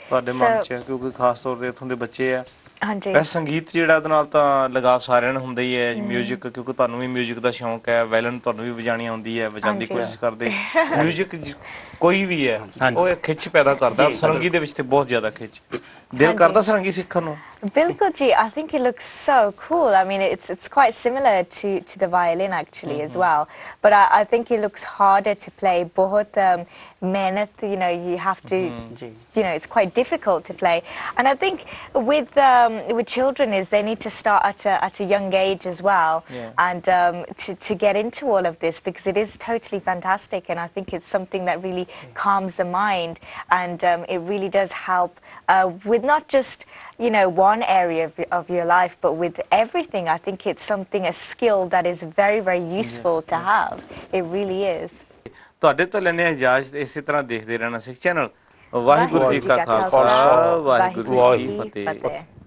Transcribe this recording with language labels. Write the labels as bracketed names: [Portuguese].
[Punjabi] ਤੁਹਾਡੇ ਮਨ 'ਚ, ਕਿਉਂਕਿ ਖਾਸ ਤੌਰ ਤੇ ਇੱਥੋਂ ਦੇ ਬੱਚੇ ਆ। ਹਾਂਜੀ, ਵੈਸੇ ਸੰਗੀਤ ਜਿਹੜਾ ਉਹਦੇ ਨਾਲ ਤਾਂ ਲਗਾਵ ਸਾਰਿਆਂ ਨੂੰ ਹੁੰਦਾ ਹੀ ਹੈ। ਮਿਊਜ਼ਿਕ, ਕਿਉਂਕਿ ਤੁਹਾਨੂੰ ਵੀ ਮਿਊਜ਼ਿਕ ਦਾ ਸ਼ੌਂਕ ਹੈ, ਵਾਇਲਨ ਤੁਹਾਨੂੰ ਵੀ ਵਜਾਣੀ ਆਉਂਦੀ ਹੈ, ਵਜਾਉਣ ਦੀ ਕੋਸ਼ਿਸ਼ ਕਰਦੇ। ਮਿਊਜ਼ਿਕ ਕੋਈ ਵੀ ਹੈ ਉਹ ਇੱਕ ਖਿੱਚ ਪੈਦਾ ਕਰਦਾ, ਸੰਗੀਤ ਦੇ ਵਿੱਚ ਤੇ ਬਹੁਤ ਜ਼ਿਆਦਾ ਖਿੱਚ। ਦਿਲ ਕਰਦਾ ਸੰਗੀਤ ਸਿੱਖਣ ਨੂੰ? ਬਿਲਕੁਲ ਜੀ, [English] I think it looks so cool. I mean, it's quite similar to the violin actually as well, but I think it looks harder to play. [Punjabi] बहुत मेहनत, [English] you know, you have to, you know, it's quite difficult to play. And I think with children is they need to start at a young age as well, and to get into all of this, because it is totally fantastic, and I think it's something that really calms the mind, and it really does help with not just, you know, one area of your life, but with everything. I think it's something, a skill that is very, very useful to have. It really is. [Punjabi] ਤੁਹਾਡੇ ਤੋਂ ਲੈਣੇ ਇਜਾਜ਼ਤ। ਇਸੇ ਤਰ੍ਹਾਂ ਦੇਖਦੇ ਰਹਿਣਾ ਸਿੱਖ channel. Waheguru ji ਕਾ ਖਾਲਸਾ, ਵਾਹਿਗੁਰੂ ਜੀ ਕੀ ਫਤਿਹ।